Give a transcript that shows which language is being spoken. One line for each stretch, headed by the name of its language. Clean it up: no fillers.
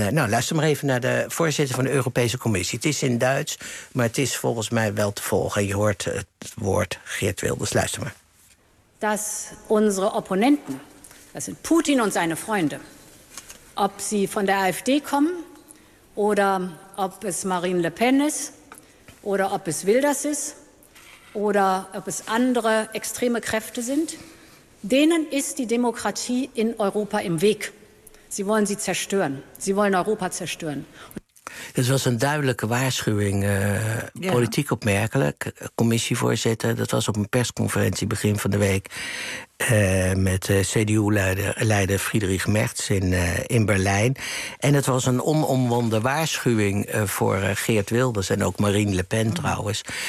Dutch: Luister maar even naar de voorzitter van de Europese Commissie. Het is in Duits, maar het is volgens mij wel te volgen. Je hoort het woord Geert Wilders. Luister maar. Dat onze opponenten, dat zijn Poetin en zijn vrienden,
German: ob sie von der AfD kommen oder ob es Marine Le Pen ist oder ob es Wilders ist oder ob es andere extreme Kräfte sind, denen ist die Demokratie in Europa im Weg. Sie wollen sie zerstören. Sie wollen Europa zerstören.
Dutch: Het was een duidelijke waarschuwing. Politiek opmerkelijk. Commissievoorzitter, dat was op een persconferentie begin van de week. Met CDU-leider Friedrich Merz in Berlijn. En het was een onomwonden waarschuwing voor Geert Wilders en ook Marine Le Pen trouwens.